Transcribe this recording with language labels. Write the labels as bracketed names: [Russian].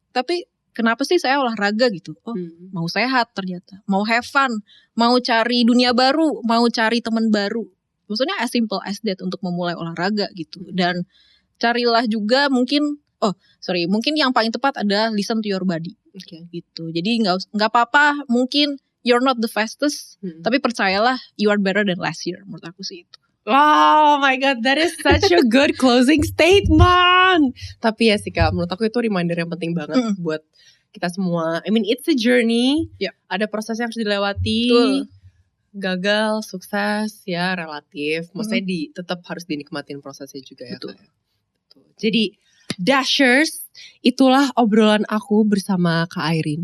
[Indonesian] Tapi kenapa sih saya olahraga gitu? Oh mau sehat ternyata, mau [English] have fun, [Indonesian] mau cari dunia baru, mau cari teman baru. Maksudnya [English] as simple as that [Indonesian] untuk memulai olahraga gitu. Dan carilah juga mungkin mungkin yang paling tepat adalah [English] listen to your body. [Indonesian] Gitu. Jadi gak apa-apa mungkin [English] you're not the fastest, [Indonesian] tapi percayalah [English] you are better than last year. [Indonesian] Menurut aku sih itu. [English] Oh my god, that is such a good closing statement. [Indonesian] Tapi ya sih Kak, menurut aku itu reminder yang penting banget buat kita semua. [English] I mean it's a journey. [Indonesian] Ada proses yang harus dilewati. Gagal, sukses ya relatif. Maksudnya tetap harus dinikmatin prosesnya juga ya Kak. Jadi Dashers, itulah obrolan aku bersama Kak Airin.